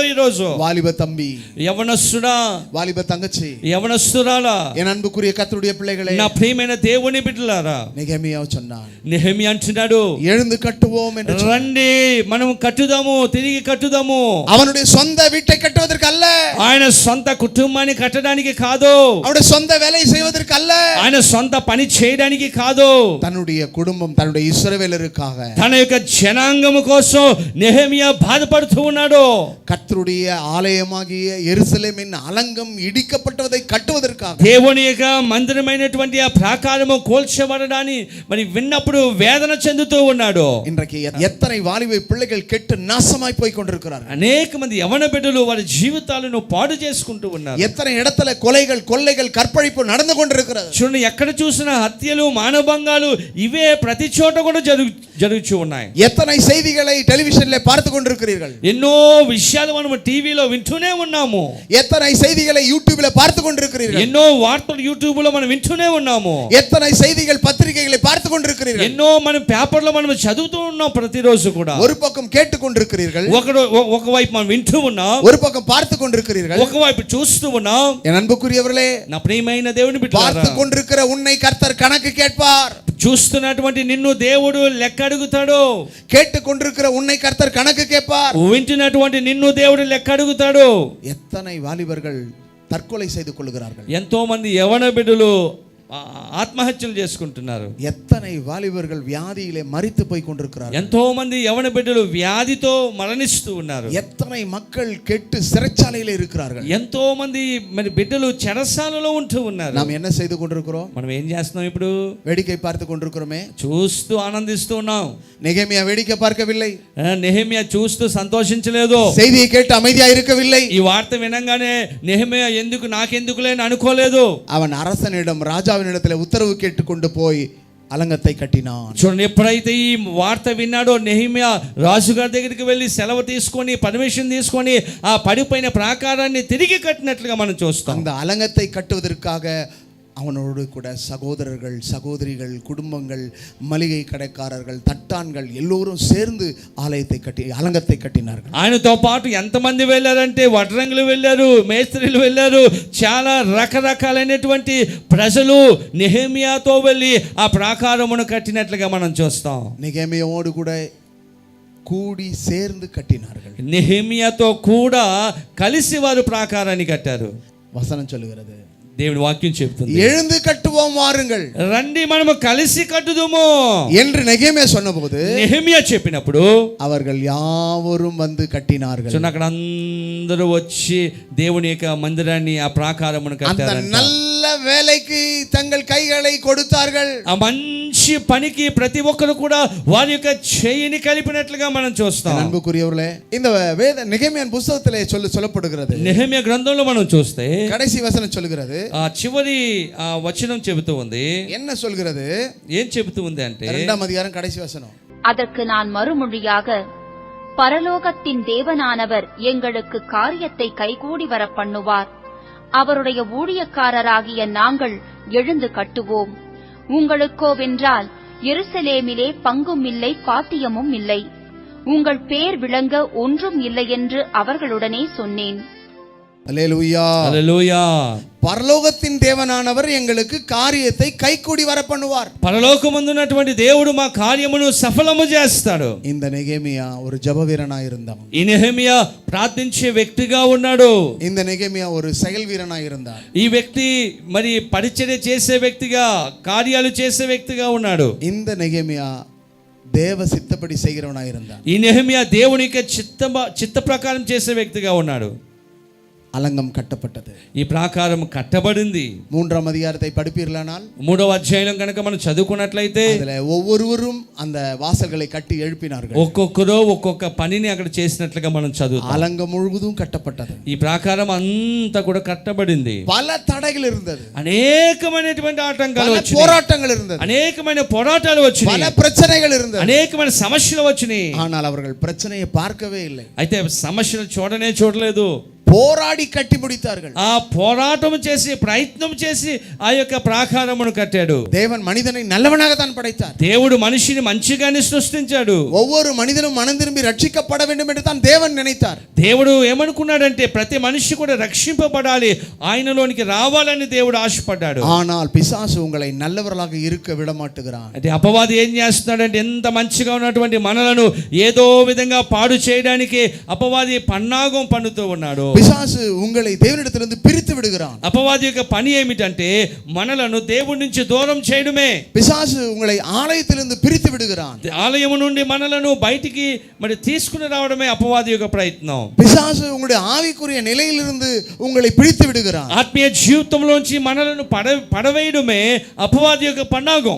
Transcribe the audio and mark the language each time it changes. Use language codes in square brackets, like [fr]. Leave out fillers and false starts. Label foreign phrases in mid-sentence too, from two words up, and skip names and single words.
[te] ఈ రోజు [ta] வாலிப தம்பி, [te] యవనస్తుడా, [ta] வாலிப தங்கச்சி, [te] యవనస్తురాలా, [ta] என் அன்புக்குரிய கர்த்தருடைய பிள்ளைகளே, [te] నా ప్రియమైన దేవుని బిడ్డలారా, [ta] நெகேமியா சொன்னான், [te] నెహెమ్యా అంటున్నాడు, [ta] எழுந்து கட்டுவோம் என்று. [te] రండి మనం కట్టుదాము, తిరిగి కట్టుదాము. [ta] அவனுடைய சொந்த வீட்டை கட்டுவதற்கு அல்ல, [te] ఆయన సొంత కుటుంబాన్ని కట్టడానికి కాదు, [ta] அவனுடைய சொந்த வேலை செய்வதற்கு அல்ல, [te] ఆయన సొంత పని చేయడానికి కాదు, [ta] தன்னுடைய குடும்பம், தன்னுடைய இஸ்ரவேலருக்காக, [te] తన యొక్క జనాంగము కోసం నెహెమ్యా బాధపడుతూ ఉన్నాడు. [ta] கர்த்தருடைய ஆலயமாகிய எருசலேமின் அலங்கம் இடிக்கப்பட்டதை கட்டுவதற்காக, [te] దేవుని యొక్క మందిరమైనటువంటి ఆ ప్రాకారము కోల్చబడడాన్ని మరి విన్నప్పుడు వేదన చెందుతూ ఉన్నాడు. [ta] இன்றைக்கு எத்தனை வாலிப பிள்ளைகள் கெட்டு நாசமாய் போய் கொண்டிருக்கிறார்கள். [te] అనేక మంది యవన బిడ్డలు వారి జీవితాలను పాడు చేసుకుంటూ ఉన్నారు. [ta] எத்தனை இடத்துல கொலைகள், கொள்ளைகள், கற்பழிப்பு நடந்து கொண்டிருக்கிறது. [te] చూడండి, ఎక్కడ చూసినా హత్యలు, మానభంగాలు ఇవే ప్రతి చోట కూడా జరుగుతూ ఉన్నాయి. [ta] எத்தனை செய்திகளை டெலிவிஷன்ல பார்த்து கொண்டிருக்கிறீர்கள். [te] ఎన్నో విషయాలు మనం టీవీలో వింటూనే ఉన్నాము. [ta] எத்தனை செய்திகளை யூடியூப்ல பார்த்து கொண்டிருக்கிறீர்கள். [te] ఎన్నో వార్తలు యూట్యూబ్ లో మనం వింటూనే ఉన్నాము. [ta] எத்தனை செய்திகள் பத்திரிகைகளை பார்த்து கொண்டிருக்கிறீர்கள். [te] ఎన్నో మనం పేపర్లో మనం చదువుతూ ఉన్నాం ప్రతిరోజు కూడా. [ta] ஒரு பக்கம் கேட்டுக்கொண்டிருக்கிறீர்கள், [te] ఒకవైపు మనం వింటూ ఉన్నాం, [ta] ஒரு பக்கம் பார்த்து கொண்டிருக்கிறீர்கள். [te] ఒకవైపు చూస్తూ ఉన్నాం. [ta] என் அன்புக்குரியவர்களே, [te] నా ప్రియమైన దేవుని బిడ్డలారా, [ta] பார்த்து கொண்டிருக்கிற உன்னை கர்த்தர் கணக்கு கேட்பார். [te] చూస్తున్నటువంటి నిన్ను దేవుడు లెక్క అడుగుతాడు. [ta] கேட்டுக்கொண்டிருக்கிற உன்னை கர்த்தர் கணக்கு கேட்பார். [te] వింటున్నటువంటి నిన్ను దేవుడు లెక్క అడుగుతాడు. [ta] எத்தனை வாலிபர்கள் தற்கொலை செய்து கொள்கிறார்கள், [te] ఎంతో మంది యవన బిడ్డలు ఆత్మహత్యలు చేసుకుంటున్నారు. [ta] எத்தனை வாலிபர்கள் வியாதியிலே மரித்து போய் கொண்டிருக்கிறார்கள், [te] ఎంతో మంది యవన బిడ్డలు వ్యాధితో మరణిస్తూ ఉన్నారు. [ta] எத்தனை மக்கள் கெட்டு சிறைச்சாலையிலே இருக்கிறார்கள். [te] ఎంతో మంది మరి బిడ్డలు చెరసాలలో ఉంటూ ఉన్నారు. [ta] நாம் என்ன செய்து கொண்டிருக்கிறோம்? [te] మనం ఏం చేస్తున్నాం ఇప్పుడు? [ta] வேடிக்கை பார்த்து கொண்டிருக்கிறோமே. [te] చూస్తూ ఆనందిస్తూ ఉన్నాం. [ta] நெகேமியா வேடிக்கை பார்க்கவில்லை, [te] నెహెమియా చూస్తూ సంతోషించలేదు, [ta] செய்தியை கேட்டு அமைதியா இருக்கவில்லை. [te] ఈ వార్త వినంగానే నెహెమియా ఎందుకు నాకెందుకులే అని అనుకోలేదు. [ta] அவன் அரசனிடம் ராஜாவினிடத்தில் உத்தரவு கேட்டுக்கொண்டு போய் అలంగத்தை కట్టినాன். [te] చూడండి, ఎప్పుడైతే ఈ వార్త విన్నాడో నెహెమియా రాజుగారి దగ్గరికి వెళ్ళి సెలవు తీసుకొని పర్మిషన్ తీసుకొని ఆ పడిపోయిన ప్రాకారాన్ని తిరిగి కట్టినట్లుగా మనం చూస్తాం. [ta] அந்த అలంగத்தை கட்டுவதற்காக அவனோடு கூட சகோதரர்கள், சகோதரிகள், குடும்பங்கள், மளிகை கடைக்காரர்கள், தட்டான்கள் எல்லோரும் சேர்ந்து ஆலயத்தை கட்டி அலங்கத்தை கட்டினார்கள். [te] ఆయనతో పాటు ఎంతమంది వెళ్ళారంటే వడ్రంగులు వెళ్ళారు, మేస్త్రీలు వెళ్ళారు, చాలా రకరకాలైనటువంటి ప్రజలు నెహెమియాతో వెళ్ళి ఆ ప్రాకారమును కట్టినట్లుగా మనం చూస్తాం. [ta] నెహెమియాவோடு கூட கூடி சேர்ந்து கட்டினார்கள். [te] నెహెమియాతో కూడా కలిసి వారు ప్రాకారాన్ని కట్టారు. [ta] வசனம் சொல்லுகிறது, [te] దేవుని వాక్యం చెప్తుంది, [ta] எழுந்து கட்டுவோம் வாருங்கள், [te] రండి మనము కలిసి కట్టుదుము [ta] என்று నెహెమియా சொன்னபோது, [te] నెహెమియా చెప్పినప్పుడు [ta] அவர்கள் யாவரும் வந்து கட்டினார்கள். [te] అక్కడ అందరూ వచ్చి దేవుని యొక్క మందిరాన్ని ఆ ప్రాకారమును [ta] அந்த [te] కట్టారు. [ta] நல்ல வேலைக்கு தங்கள் கைகளை கொடுத்தார்கள். [te] ఆ మంచి పనికి ప్రతి ఒక్కరు కూడా వారి యొక్క చేయిని కలిపినట్లుగా మనం చూస్తాం. [ta] அன்புக்குரியவர்களே, இந்த வேத நெகேமியான் புத்தகத்திலே சொல்லப்படுகிறது, [te] నెహెమియా గ్రంథంలో మనం చూస్తే [ta] கடைசி வசனம் சொல்கிறது, [te] ఆ చివరి ఆ వచనం చెబుతూ ఉంది. [ta] என்ன சொல்கிறது? [te] ఏం చెబుతూ ఉంది అంటే [ta] 2ஆம் அதிகாரம் கடைசி வசனம், அதற்கு நான் மறுமொழியாக, பரலோகத்தின் தேவனானவர் எங்களுக்கு காரியத்தை கைகூடி வர பண்ணுவார். அவருடைய ஊழியக்காரராகிய நாங்கள் எழுந்து கட்டுவோம். உங்களுக்கோவென்றால் எருசலேமிலே பங்கும் இல்லை, பாத்தியமும் இல்லை. உங்கள் பேர் விளங்க ஒன்றும் இல்லை என்று அவர்களுடனே சொன்னேன். அல்லேலூயா, [te] హల్లెలూయా. [ta] పరలోకத்தின் தேவனானவர் எங்களுக்கு காரியத்தை கைகூடி வர பண்ணுவார். [te] పరలోకమందున్నటువంటి దేవుడు మా కార్యమును సఫలము చేస్తాడు. [ta] இந்த நெகேமியா ஒரு ஜெபவீரனாய் இருந்தான். [te] ఈ నెహెమియా ప్రార్థించే వ్యక్తిగా ఉన్నాడు. [ta] இந்த நெகேமியா ஒரு செயல் வீரனாய் இருந்தார். [te] ఈ వ్యక్తి మరి పరిచర్య చేసే వ్యక్తిగా, కార్యాలు చేసే వ్యక్తిగా ఉన్నాడు. [ta] இந்த நெகேமியா தேவ சித்தப்படி செய்கிறவனாய் இருந்தான். [te] ఈ నెహెమియా దేవుని యొక్క చిత్త ప్రకారం చేసే వ్యక్తిగా ఉన్నాడు. [ta] அலங்கம் கட்டப்பட்டது. [te] ఈ ప్రాకారం కట్టబడింది. [ta] 3ஆம் அதிகாரத்தை படிப்பீர்களானால் [te] 3వ అధ్యాయం కనుక మనం చదువుకున్నట్లయితే [ta] அதுல ஒவ்வொருவரும் அந்த வாசல்களை கட்டி எழுப்பினார்கள். [te] ఒక్కొక్కరు ఒక్కొక్క పనిని అక్కడ చేసినట్లుగా మనం చదువుతాం. [ta] அலங்கம் முழுவதும் கட்டப்பட்டது. [te] ఈ ప్రాకారం అంతా కూడా కట్టబడింది. [ta] பல தடைகள் இருந்தது, [te] అనేకమైనటువంటి ఆటంకాలు [ta] பல [te] వచ్చినాయి, [ta] போராட்டங்கள் இருந்தது, [te] అనేకమైన పోరాటాలు [ta] பல [te] వచ్చినాయి, [ta] பிரச்சனைகள் இருந்தது. [te] అనేకమైన సమస్యలు వచ్చినాయి. [ta] ஆனால் அவர்கள் பிரச்சனையை பார்க்கவே இல்லை. [te] అయితే సమస్యలు చూడలేదు. [ta] போராடி கட்டி முடித்தார்கள். [te] ఆ పోరాటం చేసి ప్రయత్నం చేసి ఆ యొక్క ప్రాకారమును కట్టాడు. [ta] தேவன் மனிதனை நல்லவனாக தான் படைத்தார். [te] దేవుడు మనిషిని మంచిగానే సృష్టించాడు. [ta] ஒவ்வொரு மனிதனும் மனம் திரும்பி ரட்சிக்கப்பட வேண்டும் என்று தான் தேவன் நினைத்தார். [te] దేవుడు ఏమనుకున్నాడంటే ప్రతి మనిషి కూడా రక్షింపబడాలి, ఆయనలోనికి రావాలని దేవుడు ఆశపడ్డాడు. [ta] ஆனால் பிசாசு உங்களை நல்லவர்களாக இருக்க விட மாட்டுகிறான். [te] అంటే అపవాది ఏం చేస్తున్నాడంటే ఎంత మంచిగా ఉన్నటువంటి మనలను ఏదో విధంగా పాడు చేయడానికి అపవాది పన్నాగం పన్నుతూ ఉన్నాడు. [ta] பிசாசு உங்களை தேவனிடத்திலிருந்து பிரித்து விடுகிறான். [te] అపవాది యొక్క పని ఏమిటంటే మనలను దేవుడి నుంచి దూరం చేయడమే. [ta] பிசாசு உங்களை ஆலயத்திலிருந்து பிரித்து விடுகிறான். [te] ఆలయం నుండి మనలను బయటికి మరి తీసుకుని రావడమే అపవాది యొక్క ప్రయత్నం. [ta] பிசாசு உங்களுடைய ஆவிக்குரிய நிலையிலிருந்து உங்களை பிரித்து விடுகிறான். [te] ఆత్మీయ జీవితంలోంచి మనలను పడవేయడమే అపవాది యొక్క పన్నాగం.